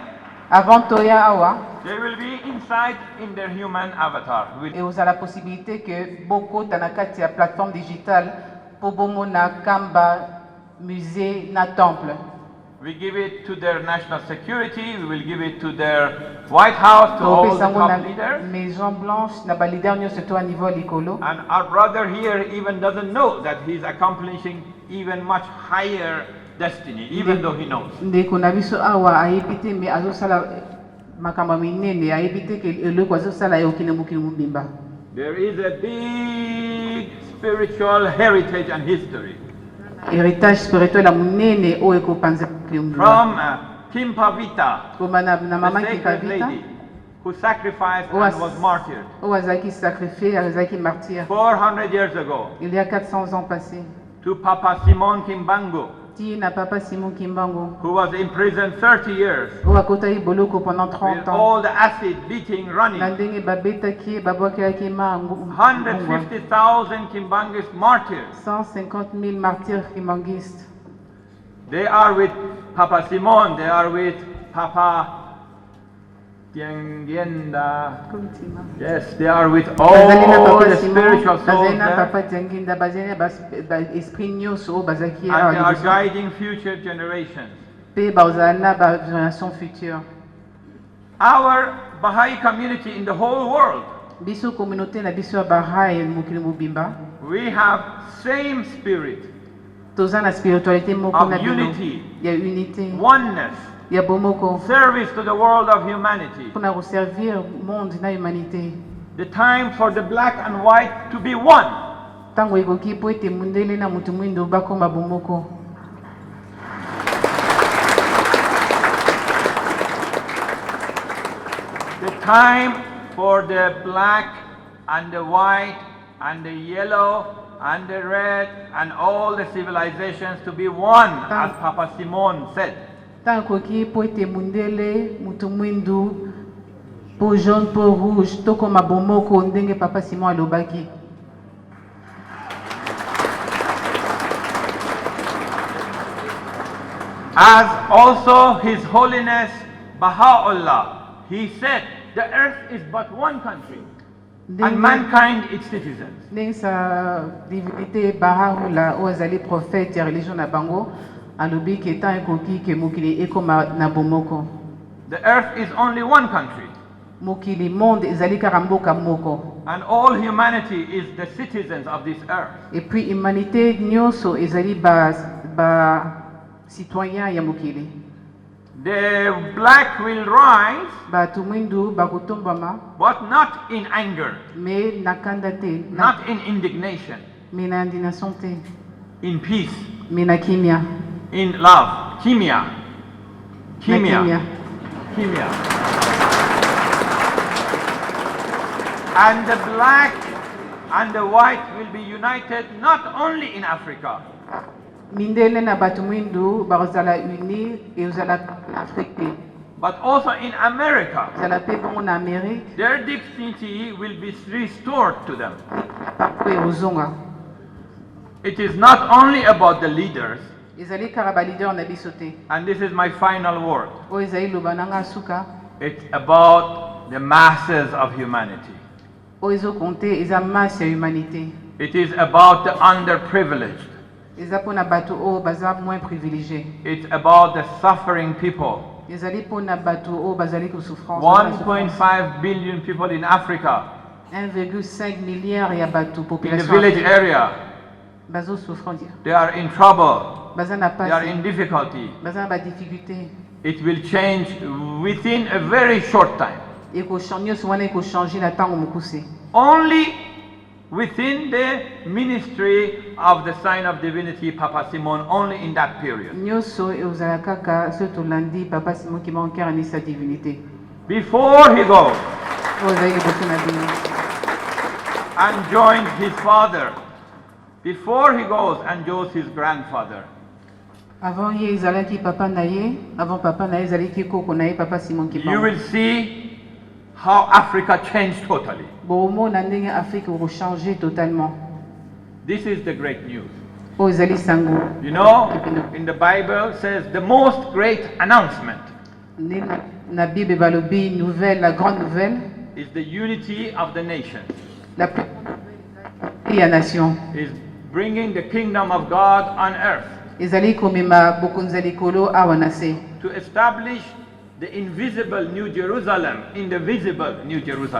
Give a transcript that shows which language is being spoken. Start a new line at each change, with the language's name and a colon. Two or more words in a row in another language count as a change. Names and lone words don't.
Lingala: Avant toya awa
English: they will be inside in their human avatar.
Lingala: ekozala possibilité ke bokota na kati ya
French: plateforme digitale
Lingala: mpo bomona nkamba musée na temple.
English: We give it to their national security, we will give it to their White House, to all the
Lingala: topesa yango
English: top
Lingala: na
English: leaders.
French: maison blanche
Lingala: na balider nyonso to
French: a niveau
Lingala: ya likolo.
English: And our brother here even doesn't know that he's accomplishing even much higher destiny, even though he knows.
Lingala: ndeko na biso awa ayebi te me azosala makambo ya minene ayebi te ke eloko azosala eokende mokili mobimba.
English: There is a big spiritual heritage and history
French: Héritage spirituel
Lingala: ya monene oyo ekopanza mokili mobimba.
English: from Kim Pavita,
Lingala: koma na
English: the
Lingala: mama
English: sacred Kipavita lady who sacrificed who and was martyred
Lingala: oyo azalaki sacrifié azalaki martyr
English: 400 years ago,
French: il y a 400 ans passés.
English: to Papa Simon Kimbangu,
Lingala: Ti na papa Simon Kimbangu
English: who was imprisoned 30 years
Lingala: oyo akotaki boloko pendant
English: with
French: 30 ans
English: all the acid beating
Lingala: na
English: running.
Lingala: ndenge babetaki ye babwakelaki ma
English: 150,000 Kimbangis martyrs.
French: 150 000 martyrs kimbanguistes.
English: They are with Papa Simon, they are with Papa Tiangienda.
Italian: Continua.
English: Yes, they are with
Lingala: Bazali na
English: all
Lingala: Papa
English: the Simon, spiritual souls
Lingala: bazali na
English: there,
Lingala: Papa Tianginda, bazali na esprit nyonso bazaki
English: and they are
Lingala: liboso.
English: guiding future generations.
Lingala: Pe bazali na
French: génération future.
English: Our Baha'i community in the whole world,
Lingala: Biso communauté na biso ya Baha'i mokili mobimba.
English: we have same spirit,
Lingala: Toza na spiritualité moko
English: Of
Lingala: na bino.
English: unity.
Lingala: Ya unité.
English: oneness,
Lingala: Ya bomoko.
English: service to the world of humanity.
Lingala: Pour na servir monde na humanité.
English: The time for the black and white to be one.
Lingala: Tango ekoki po ete mundele na mutu mwindo bakoma bomoko.
English: The time for the black and the white and the yellow and the red and all the civilizations to be one, as Papa Simon said.
Lingala: Tango ekoki po ete mundele mutu mwindu po jaune po rouge tokoma bomoko ndenge Papa Simon alobaki.
English: As also His Holiness Baha'u'llah, he said, the earth is but one country and mankind its citizens.
Lingala: Ndenge
French: sa divinité
Lingala: Baha'u'llah oyo azali prophète ya religion na bango alobi ke tan ekoki ke mokili ekoma na bomoko.
English: The earth is only one country
Lingala: Mokili monde ezali kaka mboka moko.
English: and all humanity is the citizens of this earth.
French: Et puis humanité
Lingala: nyonso ezali ba citoyen ya mokili.
English: The black will rise,
Lingala: Bato mwindu bakotombama
English: but not in anger,
Lingala: me na kanda te,
English: not in indignation,
Lingala: me na indignation te,
English: in peace,
Lingala: me na kimia.
English: in love. Kimia.
Lingala: Na Kimia. Kimia.
English: And the black and the white will be united not only in Africa,
Lingala: Mindele na bato mwindu bazala uni e uzala Afrique.
English: but also in America.
Lingala: Zala pe bongo na Amérique,
English: Their dignity will be restored to them.
Lingala: partout e ozonga.
English: It is not only about the leaders,
Lingala: Ezali kaka ba leader na biso te.
English: and this is my final word.
Lingala: Oyo ezali loba nanga suka.
English: It's about the masses of humanity.
Lingala: Oyo ezokonte eza masse ya humanité.
English: It is about the underprivileged.
Lingala: Eza mpona bato oyo baza
French: moins privilégié.
English: It's about the suffering people.
Lingala: Ezali mpona bato oyo bazali ko souffrance.
English: 1.5 billion people in Africa,
Lingala: 1,5 milliard ya bato
English: in the population. village area.
Lingala: Bazo souffrance.
English: They are in trouble.
Lingala: Baza na
English: They are
Lingala: pasi.
English: in difficulty.
Lingala: Baza na ba difficulté.
English: It will change within a very short time.
Lingala: Nyonso wana ekochange na ntango mokuse.
English: Only within the ministry of the sign of divinity, Papa Simon, only in that period.
Lingala: Nyonso eozala kaka so tolandi Papa Simon ki manquera ni
French: sa divinité.
English: Before he goes
Lingala: Oyo ezali liboso na bino.
English: and joins his father, before he goes and joins his grandfather,
Lingala: Avant ye ezalaki papa na ye, avant papa na ye ezalaki koko na ye Papa Simon ki
English: you will see how Africa changed totally.
Lingala: bomona ndenge Afrique ekochange totalement.
English: This is the great news.
Lingala: Oyo ezali sango.
English: You know, in the Bible says the most great announcement
Lingala: Nde na Bible balobi
French: nouvelle, la grande nouvelle,
English: is the unity of the nations,
French: la plus grande ya nation.
English: is bringing the kingdom of God on earth
Lingala: Ezali komema bokonzi ya likolo awa na se.
English: to establish the invisible New Jerusalem in the visible New Jerusalem.